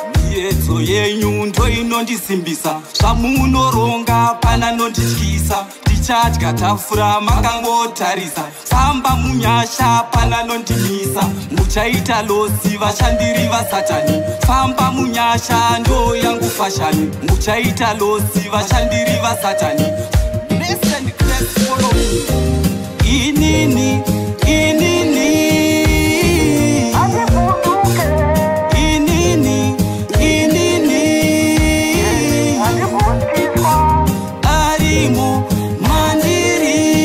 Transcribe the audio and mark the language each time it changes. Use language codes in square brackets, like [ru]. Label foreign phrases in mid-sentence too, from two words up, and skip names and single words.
[sn] Miedzo yenyu ndo inondisimbisa, zvamunoronga pana nondityisa. Ndichadya tafura makangotarisa, famba munyasha pana nondimisa. Muchaita losi vachandiri vasatani, famba munyasha ndo yangu fashani. Muchaita losi vachandiri vasatani. [en] Bless and grace follow me. [sn] Inini, inini. Inini, inini. Arimo mandiri.